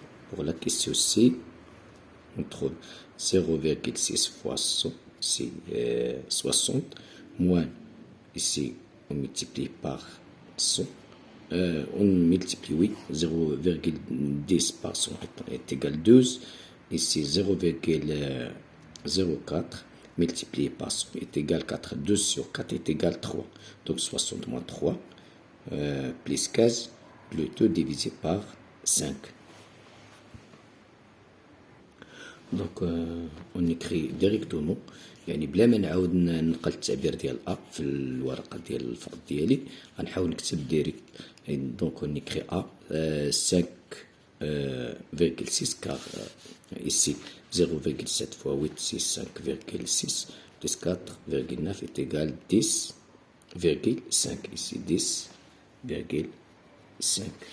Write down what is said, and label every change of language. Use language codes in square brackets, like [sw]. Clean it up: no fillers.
[fr] Pour la question C, on trouve 0,6 fois 100, c'est 60, moins, ici on multiplie par 100, on multiplie, oui, 0,10 par 100 est égal à 12, ici 0,04 multiplié par 100 est égal à 4, 2 sur 4 est égal à 3, donc 60 moins 3, plus 15, le 2 divisé par 5. Donc on écrit directement، [ar] يعني بلا ما نعاود ننقل التعبير ديال A في الورقة ديال الفرض ديالي، غنحاول نكتب ديريكت. [fr] Donc on écrit A 5,6 car ici 0,7 fois 8 c'est 5,6 plus 4,9 est égal à 10,5. Ici 10,5.